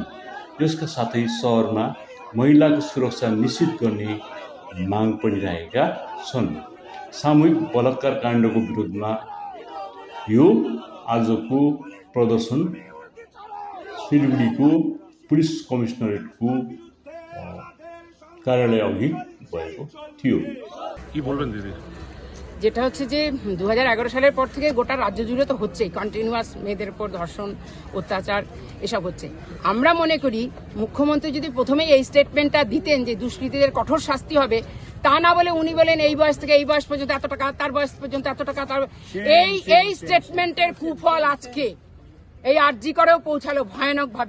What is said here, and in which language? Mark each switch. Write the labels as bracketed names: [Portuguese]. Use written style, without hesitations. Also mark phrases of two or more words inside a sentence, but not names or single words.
[Nepali] यसका साथै शहरमा महिलाको सुरक्षा निश्चित गर्ने माग पनि राखेका छन्। सामूहिक बलात्कार काण्डको विरोधमा यो आजको प्रदर्शन सिलगढीको पुलिस कमिशनरेटको कार्यालय अघि भएको थियो। [Bangla] কি বলবেন দিদি? যেটা হচ্ছে যে 2011 সালের পর থেকে গোটা রাজ্য জুড়ে তো হচ্ছেই, কন্টিনিউয়াস মেয়েদের উপর ধর্ষণ, অত্যাচার এসব হচ্ছে। আমরা মনে করি মুখ্যমন্ত্রী যদি প্রথমেই এই স্টেটমেন্টটা দিতেন যে দুষ্কৃতীদের কঠোর শাস্তি হবে, তা না বলে উনি বলেন এই বয়স থেকে এই বয়স পর্যন্ত এত টাকা, তার বয়স পর্যন্ত এত টাকা, তার এই স্টেটমেন্টের কুফল আজকে এই আরজি করেও পৌঁছালো ভয়ানক ভাবে।